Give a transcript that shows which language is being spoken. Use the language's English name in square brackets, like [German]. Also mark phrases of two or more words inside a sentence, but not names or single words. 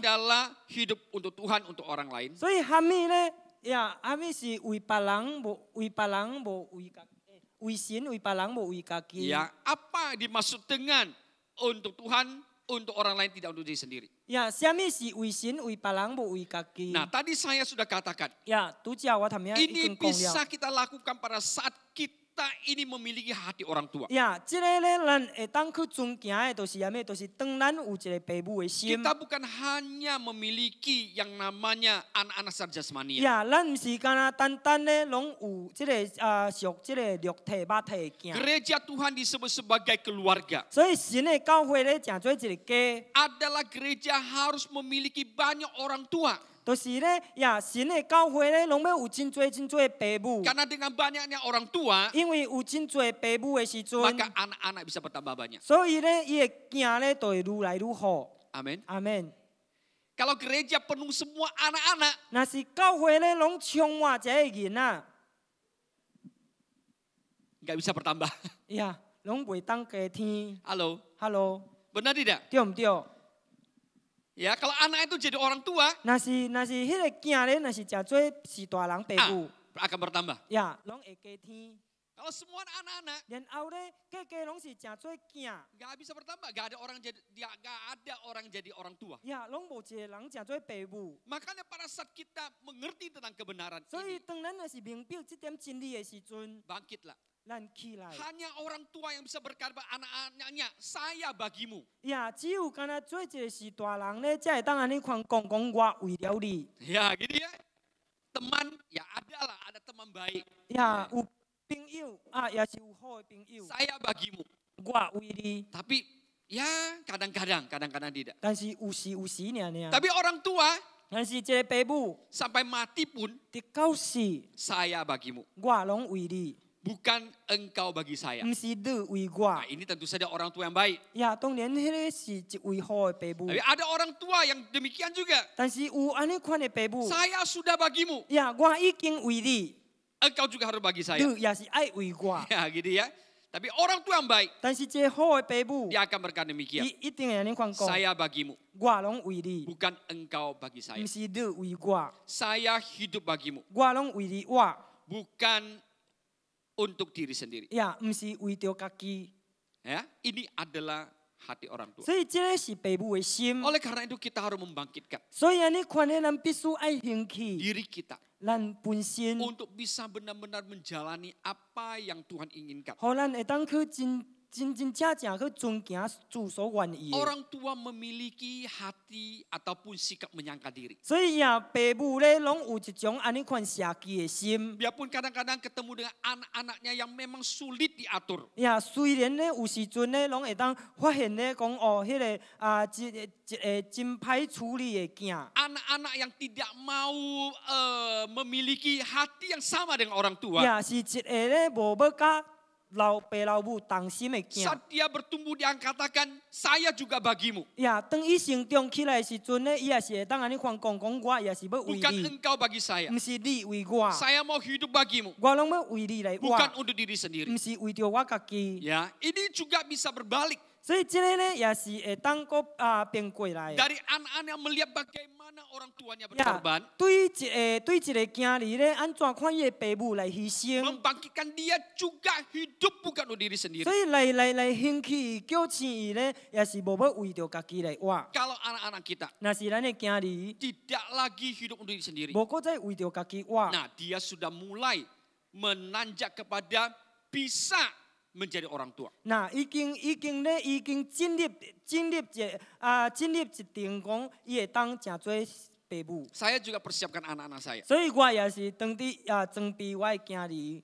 [Indonesian] Adalah hidup untuk Tuhan, untuk orang lain. [Min Nan Chinese] 所以哈密咧，呀，哈密是為別人，無為別人，無為家，為神為別人，無為家己。 [Indonesian] Ya, apa dimaksud dengan untuk Tuhan, untuk orang lain, tidak untuk diri sendiri? [Min Nan Chinese] 呀，什麼是為神為別人，無為家己？ [Indonesian] Nah, tadi saya sudah katakan, [Min Nan Chinese] 呀，拄只我頭先已 [Indonesian] ini [Min Nan Chinese] 經講 [Indonesian] bisa [Min Nan Chinese] 了。 [Indonesian] kita lakukan pada saat kita ini memiliki hati orang tua. [Min Nan Chinese] 呀，這個咧，咱會當去遵行的，就是啥物？就是當咱有一個父母的心。 [Indonesian] Kita bukan hanya memiliki yang namanya anak-anak secara jasmania. [Min Nan Chinese] 呀，咱唔是干那單單咧，攏有這個屬這個肉體肉體的囝。 [Indonesian] Gereja Tuhan disebut sebagai keluarga. [Min Nan Chinese] 所以神的教會咧，成做一個家。 [Indonesian] Adalah gereja harus memiliki banyak orang tua. [Min Nan Chinese] 就是咧，呀，神的教會咧，攏要有真多真多的父母， [Indonesian] Karena dengan banyaknya orang tua, [Min Nan Chinese] 因為有真多父母的時陣， [Indonesian] maka anak-anak bisa bertambah banyak. [Min Nan Chinese] 所以咧，伊的囝咧就會愈來愈好。 [Indonesian] Amin. [Min Nan Chinese] 阿門。 [Indonesian] Kalau gereja penuh semua anak-anak, [Min Nan Chinese] 若是教会咧拢充满这个囡仔， [Indonesian] nggak bisa bertambah. [Min Nan Chinese] 呀，拢袂当加添。 [Indonesian] Halo, [Min Nan Chinese] Hello， [Indonesian] benar tidak? [Min Nan Chinese] 对唔对？ [Indonesian] Ya, kalau anak itu jadi orang tua, [Min Nan Chinese] 若是迄个囝咧，若是诚做是大人爸母， [Indonesian] akan bertambah. [Min Nan Chinese] 呀，拢会加添。 [Indonesian] Kalau semua anak-anak [Min Nan Chinese] 然后咧，家拢是诚做囝， [Indonesian] nggak bisa bertambah, nggak ada orang jadi orang tua. [Min Nan Chinese] 呀，拢无一个人诚做爸母。 [Indonesian] Makanya pada saat kita mengerti tentang kebenaran [Min Nan Chinese] 所以 [Indonesian] ini, [Min Nan Chinese] 当咱若是明白这点真理的时阵， [Indonesian] bangkitlah. [Min Nan Chinese] 咱起来。 [Indonesian] Hanya orang tua yang bisa berkata pada anak-anaknya, saya bagimu. [Min Nan Chinese] 呀，只有敢若做一个是大人咧，才会当安尼讲我为了你。 [Indonesian] Ya, gitu ya. Teman, ya ada teman baik. [Min Nan Chinese] 呀，有朋友啊，也是有好的朋友， [Indonesian] Saya bagimu. [Min Nan Chinese] 我为你。 [Indonesian] Tapi ya kadang-kadang tidak. [Min Nan Chinese] 但是有时尔。 [Indonesian] Tapi orang tua [Min Nan Chinese] 但是一个爸母， [Indonesian] sampai mati pun [Min Nan Chinese] 直到死， [Indonesian] saya bagimu. [Min Nan Chinese] 我拢为你， [Indonesian] Bukan engkau bagi saya. [Min Nan Chinese] 唔是你为我 [Indonesian] Nah,。ini tentu saja orang tua yang baik. [Min Nan Chinese] 呀，当然迄个是一位好的爸母 [Indonesian] Tapi，ada orang tua yang demikian juga. [Min Nan Chinese] 但是有安尼款的爸母， [Indonesian] Saya sudah bagimu. [Min Nan Chinese] 呀，我已经为你， [Indonesian] Engkau juga harus bagi saya. [Min Nan Chinese] 你也是爱为我。 [Indonesian] Ya, gitu ya. Tapi orang tua yang baik, [Min Nan Chinese] 但是一个好的爸母， [Indonesian] dia akan berkata demikian. [Min Nan Chinese] 一定会安尼款讲， [Indonesian] Saya bagimu, [Min Nan Chinese] 我拢为你， [Indonesian] bukan engkau bagi saya. [Min Nan Chinese] 唔是你为我， [Indonesian] Saya hidup bagimu, [Min Nan Chinese] 我拢为你我， [Indonesian] bukan untuk diri sendiri. [Min Nan Chinese] 呀，唔是为着家己。 [Indonesian] Ya, ini adalah hati orang tua. [Min Nan Chinese] 所以这个是爸母的心。 [Indonesian] Oleh karena itu kita harus membangkitkan [Min Nan Chinese] 所以安尼款的咱必须爱兴起， [Indonesian] diri kita [Min Nan Chinese] 咱本身， [Indonesian] untuk bisa benar-benar menjalani apa yang Tuhan inginkan. [Min Nan Chinese] 互咱会当去真正去遵行主所愿意的。 [Indonesian] Orang tua memiliki hati ataupun sikap menyangka diri. [Min Nan Chinese] 所以呀，爸母咧拢有一种安尼款社记的心。 [Indonesian] Biarpun kadang-kadang ketemu dengan anak-anaknya yang memang sulit diatur. [Min Nan Chinese] 呀，虽然咧有时阵咧拢会当发现咧讲哦，迄个真歹处理的囝。 [Indonesian] Anak-anak yang tidak mau memiliki hati yang sama dengan orang tua. [Min Nan Chinese] 呀，是一个咧无要甲老爸老母同心的囝。 [Indonesian] Saat dia bertumbuh dia katakan, saya juga bagimu. [Min Nan Chinese] 呀，当伊成长起来的时阵咧，伊也是会当安尼款讲我也是要为 [Indonesian] Bukan [Min Nan Chinese] 你， [Indonesian] engkau bagi saya. [Min Nan Chinese] 唔是你为我， [Indonesian] Saya mau hidup bagimu. [Min Nan Chinese] 我拢要为你来活， [Indonesian] Bukan untuk diri sendiri. [Min Nan Chinese] 唔是为着我家己。 [Indonesian] Ya, ini juga bisa berbalik. [Min Nan Chinese] 所以这个咧也是会当个变过来的。 [Indonesian] Dari anak-anak melihat bagaimana orang tuanya [Min Nan Chinese] 呀 [Indonesian] berkorban. [Min Nan Chinese] 对一个囝儿咧，安怎看伊的爸母来牺牲？ [Indonesian] Membangkitkan dia juga hidup bukan untuk diri sendiri. [Min Nan Chinese] 所以来兴起叫醒伊咧，也是无要为着家己来活。 [Indonesian] Kalau anak-anak kita [Min Nan Chinese] 若是咱的囝儿， [Indonesian] tidak lagi hidup untuk diri sendiri. [Min Nan Chinese] 无搁再为着家己活， [Indonesian] Nah, dia sudah mulai menanjak kepada bisa menjadi orang tua. [Min Nan Chinese] 那已经进入一定讲，伊会当诚做爸母。 [Indonesian] Saya juga persiapkan anak-anak saya. [Min Nan Chinese] 所以我也是当伫装备我的囝儿。